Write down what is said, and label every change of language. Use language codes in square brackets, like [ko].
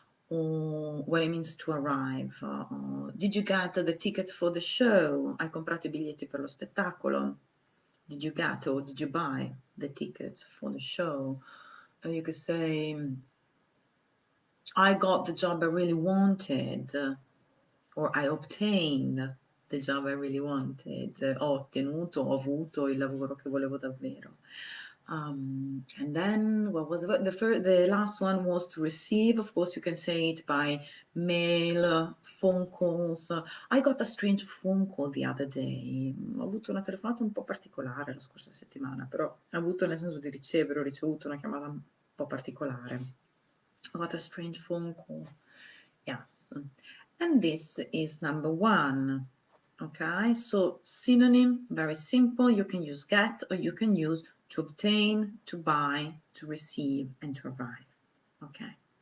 [en] Or what it means to arrive. Did you get the tickets for the show? [it] Hai comprato I biglietti per lo spettacolo? [en] Did you get or did you buy the tickets for the show? You could say, I got the job I really wanted, or I obtained the job I really wanted. [it] Ho ottenuto, ho avuto il lavoro che volevo davvero. [en] And then what was the last one was to receive. Of course, you can say it by mail, phone calls. I got a strange phone call the other day. [it] Ho avuto una telefonata un po' particolare la scorsa settimana, però ho avuto nel senso di ricevere, ho ricevuto una chiamata un po' particolare. [en] I got a strange phone call. Yes. And this is number one. Okay, so synonym, very simple. You can use get or you can use to obtain, to buy, to receive, and to arrive. Okay.